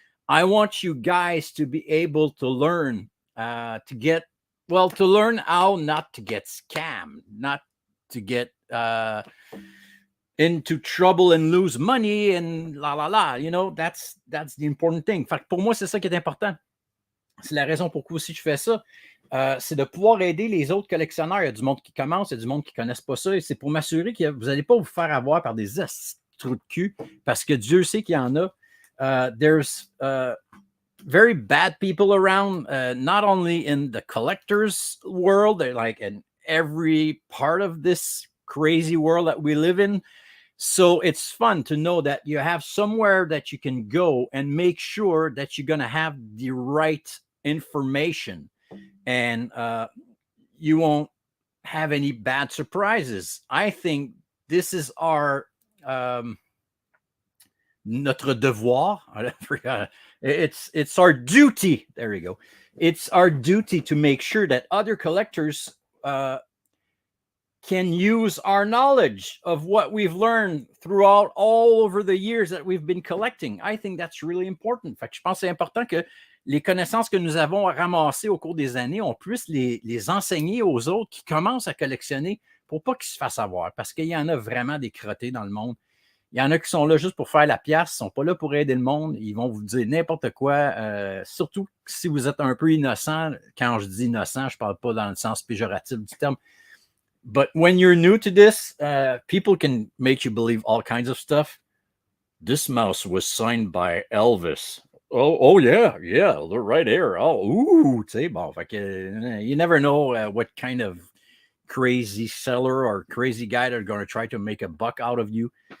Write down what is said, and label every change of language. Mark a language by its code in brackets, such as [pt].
[en] I want you guys to be able to learn to learn how not to get scammed, not to get into trouble and lose money and la. You know, that's the important thing. [fr] Fait que pour moi, c'est ça qui est important. C'est la raison pourquoi aussi je fais ça. C'est de pouvoir aider les autres collectionneurs. Il y a du monde qui commence, il y a du monde qui ne connaissent pas ça. Et c'est pour m'assurer que vous n'allez pas vous faire avoir par des trous de cul, parce que Dieu sait qu'il y en a. [en] There's very bad people around, not only in the collectors world, they're like in every part of this crazy world that we live in. So it's fun to know that you have somewhere that you can go and make sure that you're going to have the right information, and you won't have any bad surprises. I think this is our [fr] notre devoir. [en] I forgot. It's our duty. There you go. It's our duty to make sure that other collectors can use our knowledge of what we've learned throughout all over the years that we've been collecting. I think that's really important. [fr] Fait que je pense que c'est important que les connaissances que nous avons ramassées au cours des années, on puisse les enseigner aux autres qui commencent à collectionner pour pas qu'ils se fassent avoir. Parce qu'il y en a vraiment des crottés dans le monde. Il y en a qui sont là juste pour faire la pièce, ils ne sont pas là pour aider le monde. Ils vont vous dire n'importe quoi, surtout si vous êtes un peu innocent. Quand je dis innocent, je ne parle pas dans le sens péjoratif du terme. [en] But when you're new to this, people can make you believe all kinds of stuff. This mouse was signed by Elvis. Oh yeah, they're right here. Oh, ooh, [fr] tu sais, bon, fait que, [en] you never know what kind of crazy seller or crazy guy that are going to try to make a buck out of you.